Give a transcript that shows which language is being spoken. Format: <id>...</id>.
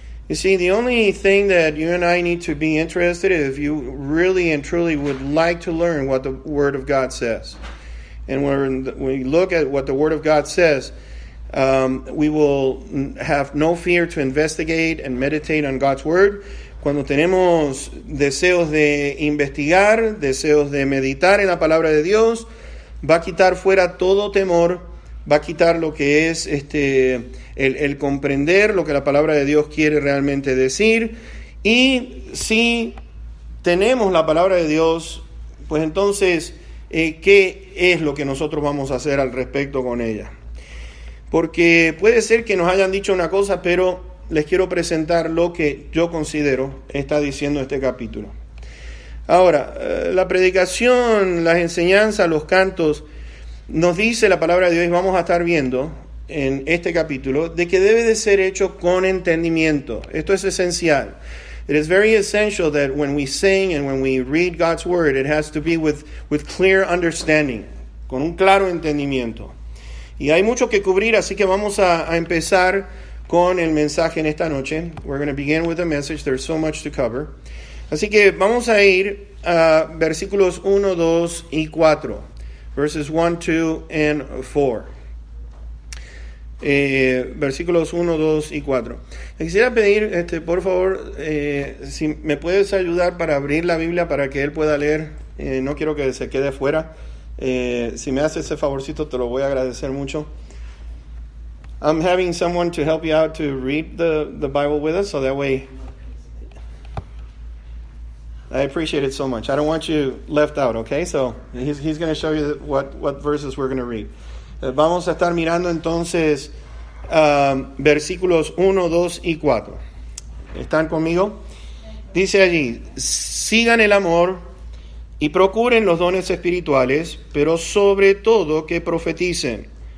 <en>You see, the only thing that you and I need to be interested in is if you really and truly would like to learn what the Word of God says. And when we look at what the Word of God says, we will have no fear to investigate and meditate on God's Word.</en> <es>Cuando tenemos deseos de investigar, deseos de meditar en la palabra de Dios, va a quitar fuera todo temor, va a quitar lo que es el comprender lo que la palabra de Dios quiere realmente decir. Y si tenemos la palabra de Dios, pues entonces, ¿qué es lo que nosotros vamos a hacer al respecto con ella? Porque puede ser que nos hayan dicho una cosa, pero les quiero presentar lo que yo considero está diciendo este capítulo. Ahora, la predicación, las enseñanzas, los cantos, nos dice la palabra de Dios, y vamos a estar viendo en este capítulo, de que debe de ser hecho con entendimiento. Esto es esencial.</es> <en>It is very essential that when we sing and when we read God's word, it has to be with clear understanding,</en> <es>con un claro entendimiento. Y hay mucho que cubrir, así que vamos a empezar con el mensaje en esta noche.</es> <en>We're going to begin with the message. There's so much to cover.</en> <es>Así que vamos a ir a versículos 1, 2 y 4.</es> <en>Verses 1, 2, and 4.</en> <es>Versículos 1, 2 y 4. Quisiera pedir, por favor, si me puedes ayudar para abrir la Biblia para que él pueda leer. No quiero que se quede fuera. Si me haces ese favorcito, te lo voy a agradecer mucho.</es> <en>I'm having someone to help you out to read the Bible with us, so that way I appreciate it so much. I don't want you left out, okay? So he's going to show you what verses we're going to read.</en> <es>Vamos a estar mirando entonces versículos 1, 2 y 4. ¿Están conmigo? Dice allí: sigan el amor y procuren los dones espirituales, pero sobre todo que profeticen.</es>